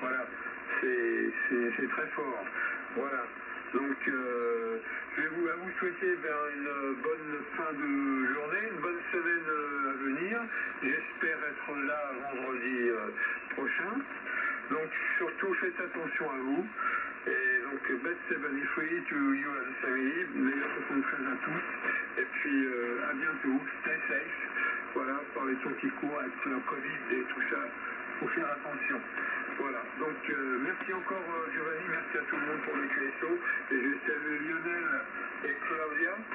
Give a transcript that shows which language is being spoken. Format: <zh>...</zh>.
<fr>Voilà, c'est très fort. Voilà. Donc, je vais vous souhaiter une bonne fin de journée, une bonne semaine à venir. J'espère être là vendredi prochain. Donc, surtout, faites attention à vous. Et donc,</fr> <en>best 73 to you and family.</en> <fr>Meilleurs 73 à tous. Et puis, à bientôt.</fr> <en>Stay safe.</en> <fr>Voilà, par les temps qui courent avec le Covid et tout ça. Faut faire attention. Voilà, donc merci encore Giovanni, merci à tout le monde pour le QSO, et je salue Lionel et Claudia.</fr>